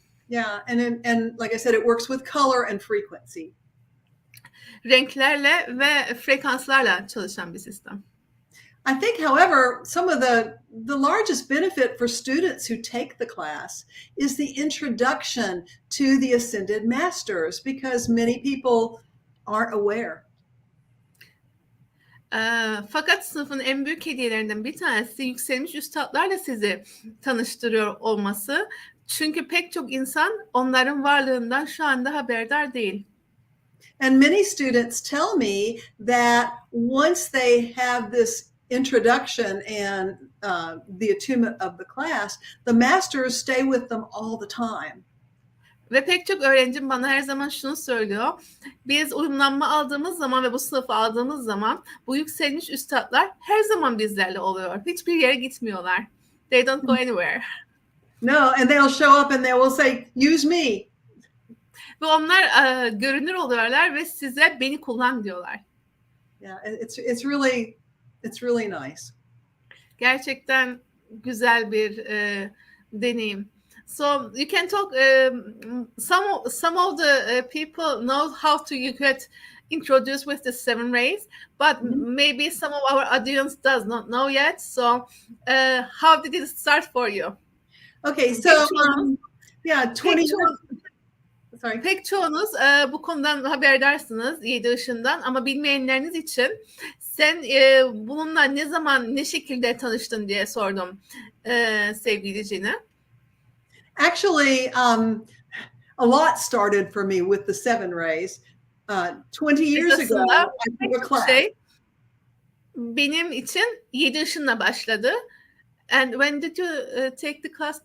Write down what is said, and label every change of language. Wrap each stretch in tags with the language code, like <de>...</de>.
<en>Yeah, and like I said, it works with color and frequency.</en> <tr>Renklerle ve frekanslarla çalışan bir sistem.</tr> <en>I think, however, some of the largest benefit for students who take the class is the introduction to the ascended masters, because many people aren't aware.</en> <tr>Fakat sınıfın en büyük hediyelerinden bir tanesi yükselmiş üstadlarla sizi tanıştırıyor olması. Çünkü pek çok insan onların varlığından şu anda haberdar değil.</tr> <en>And many students tell me that once they have this introduction and the attunement of the class, the masters stay with them all the time.</en> <tr>Ve pek çok öğrencim bana her zaman şunu söylüyor. Biz uyumlanma aldığımız zaman ve bu sınıfı aldığımız zaman bu yükselmiş üstadlar her zaman bizlerle oluyor. Hiçbir yere gitmiyorlar.</tr> <en>They don't go anywhere. No, and they'll show up and they will say, use me.</en> <tr>Ve onlar görünür oluyorlar ve size beni kullan diyorlar.</tr> <en>Yeah, it's really nice.</en> <tr>Gerçekten güzel bir deneyim.</tr> <en>So you can talk. Some of the people know how to you get introduced with the 7 rays, but maybe some of our audience does not know yet. So how did it start for you? Okay, so yeah, 20 years. Sorry.</en> <tr>Pek çoğunuz bu konudan haberdarsınız 7 ışından, ama bilmeyenleriniz için sen bununla ne zaman, ne şekilde tanıştın diye sordum sevgili Cine.</tr> <en>Actually, a lot started for me with the 7 rays. 20 years ago, I took a class.</en> <tr>Benim için 7 ışınla başladı.</tr> <en>And when did you take the class?</en>